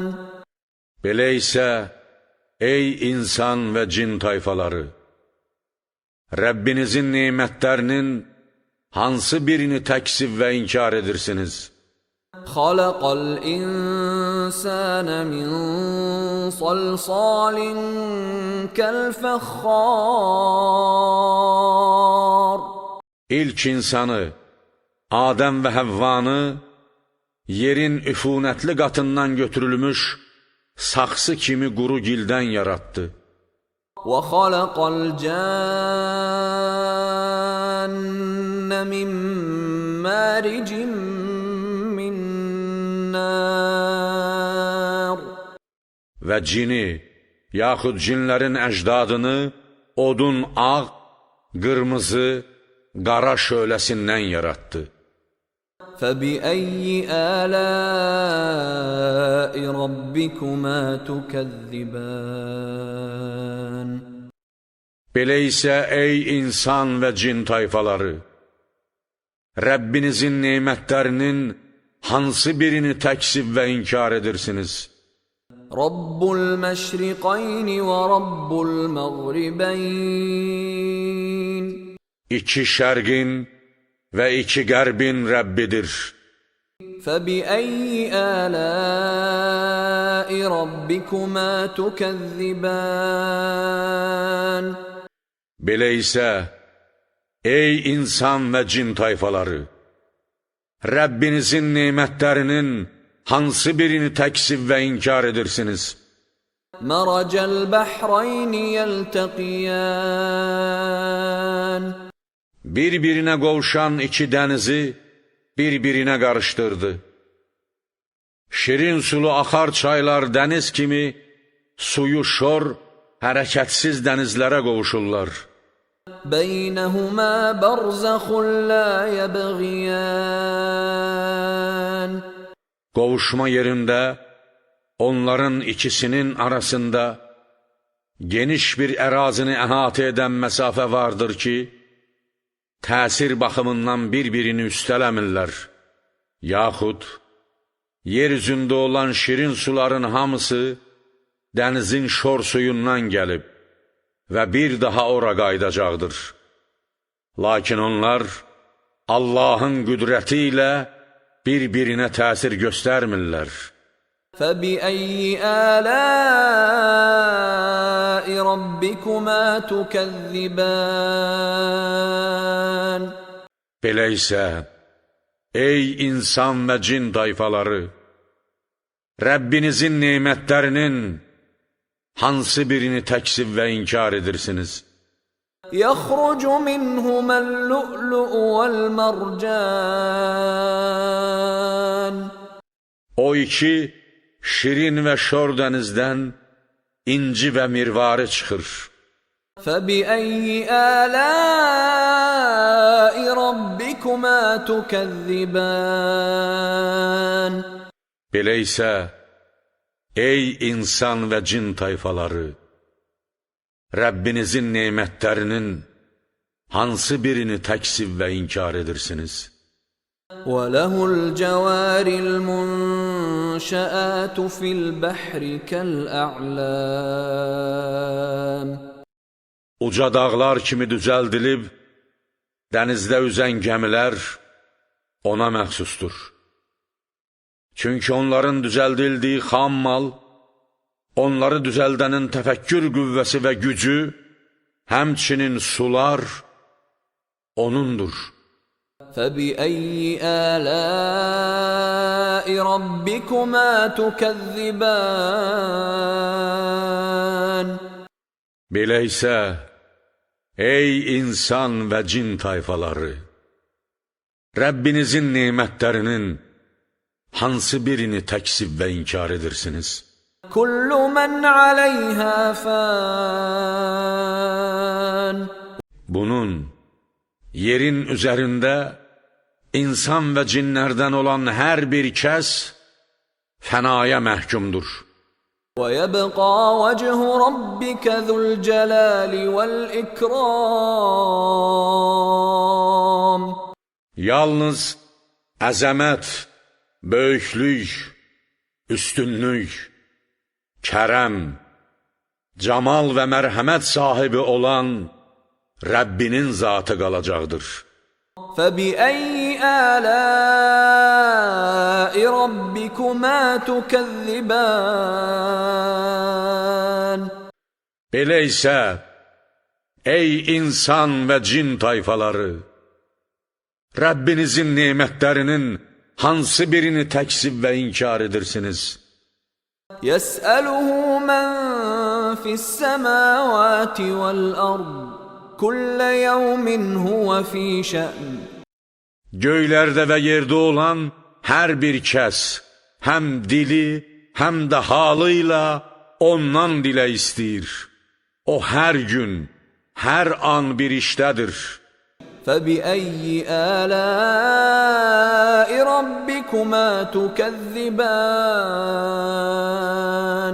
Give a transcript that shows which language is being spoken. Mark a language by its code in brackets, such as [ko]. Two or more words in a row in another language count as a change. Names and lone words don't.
[az] Belə isə, ey insan və cin tayfaları, Rəbbinizin nemətlərinin hansı birini təksib və inkar edirsiniz? [ar] خلق الإنسان من صلصال كالفخار [az] İlk insanı, Adəm və Həvvanı, yerin üfunətli qatından götürülmüş saxsı kimi quru gildən yaratdı. [ar] وخلق الجان من مارج من نار [az] Və cini, yaxud cinlərin əcdadını odun ağ, qırmızı, qara şöləsindən yaratdı. [ar] فبأي آلاء ربكما تكذبان [az] Belə isə, ey insan və cin tayfaları, Rəbbinizin nemətlərinin hansı birini təksib və inkar edirsiniz? [ar] رب المشرقين ورب المغربين [az] İki şərqin və iki qərbin Rəbbidir. [ar] فبأي آلاء ربكما تكذبان [az] Belə isə, ey insan və cin tayfaları, Rəbbinizin nemətlərinin hansı birini təksib və inkar edirsiniz? [ar] مرج البحرين يلتقيان [az] Bir-birinə qovuşan iki dənizi bir-birinə qarışdırdı. Şirin sulu axar çaylar dəniz kimi, suyu şor, hərəkətsiz dənizlərə qovuşurlar. [ar] بينهما برزخ لا يبغيان [az] Qovuşma yerində, onların ikisinin arasında geniş bir ərazini əhatə edən məsafə vardır ki, təsir baxımından bir-birini üstələmirlər. Yaxud, yer üzündə olan şirin suların hamısı dənizin şor suyundan gəlib və bir daha ora qaydacaqdır. Lakin onlar Allahın qüdrəti ilə bir-birinə təsir göstərmirlər. [ar] فبأي آلاء ربكما تكذبان [az] Belə isə, ey insan və cin tayfaları, Rəbbinizin nemətlərinin hansı birini təksib və inkar edirsiniz? [ar] يخرج منهما اللؤلؤ والمرجان [az] O iki şirin və şor dənizdən inci və mirvarı çıxır. [ar] فبأي آلاء ربكما تكذبان [az] Belə isə, ey insan və cin tayfaları, Rəbbinizin nemətlərinin hansı birini təksib və inkar edirsiniz? [ar] وله الجوار المنشآت في البحر كالأعلام [az] Uca dağlar kimi düzəldilib, dənizdə üzən gəmilər ona məxsusdur. Çünki onların düzəldildiği xam mal, onları düzəldənin təfəkkür qüvvəsi və gücü, həmçinin sular onundur. [ar] فبأي آلاء ربكما تكذبان [az] Belə isə, ey insan və cin tayfaları, Rəbbinizin nemətlərinin hansı birini təksib və inkar edirsiniz? [ar] كل من عليها فان [az] Bunun, yerin üzərində insan və cinlərdən olan hər bir kəs fənaya məhkumdur. [ar] وَيَبْقَى وَجْهُ رَبِّكَ ذُو الْجَلَالِ وَالْإِكْرَامِ. [az] Yalnız əzəmət, böyüklük, üstünlük, kərəm, camal və mərhəmət sahibi olan Rəbbinin zatı qalacaqdır. [ar] فَبِأَيِّ آلَاءِ رَبِّكُمَا تُكَذِّبَانِ. [az] Belə isə, ey insan və cin tayfaları, Rəbbinizin nemətlərinin hansı birini təksib və inkar edirsiniz? [ar] يَسْأَلُهُ مَنْ فِي السَّمَاوَاتِ وَالْأَرْضِ كُلَّ يَوْمٍ هُوَ فِي شَأْنٍ. [az] Göylərdə və yerdə olan hər bir kəs, həm dili, həm də halıyla ondan dilə istəyir. O hər gün, hər an bir işdədir. [ar] فَبِأَيِّ آلَاءِ رَبِّكُمَا تُكَذِّبَانِ.